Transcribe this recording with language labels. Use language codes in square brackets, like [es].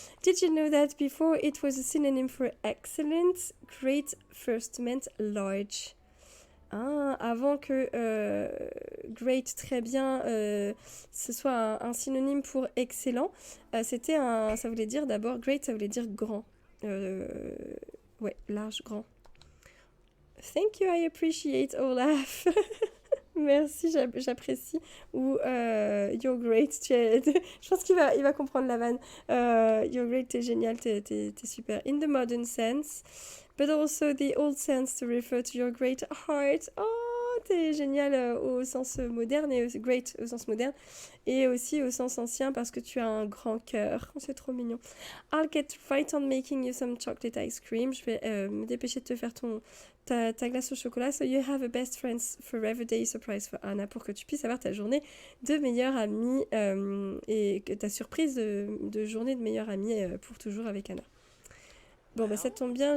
[en] Did you know that before it was a synonym for excellent, great first meant large? [fr] Avant que great, très bien, ce soit un synonyme pour excellent, ça voulait dire d'abord, great, ça voulait dire grand. Ouais, large, grand. [en] Thank you, I appreciate, Olaf. [fr] Merci, j'apprécie. [en] Ou you're great. [fr] Je pense qu'il va comprendre la vanne. [en] You're great, [fr] t'es génial, t'es super. [en] In the modern sense, but also the old sense to refer to your great heart. [fr] Oh, t'es génial au sens moderne et great au sens moderne. Et aussi au sens ancien parce que tu as un grand cœur. C'est trop mignon. [en] I'll get right on making you some chocolate ice cream. [fr] Je vais me dépêcher de te faire ta glace au chocolat. [en] So you have a best friends forever day surprise for Anna. [fr] Pour que tu puisses avoir ta journée de meilleure amie et que ta surprise de journée de meilleure amie pour toujours avec Anna. Bon, bah ça tombe bien.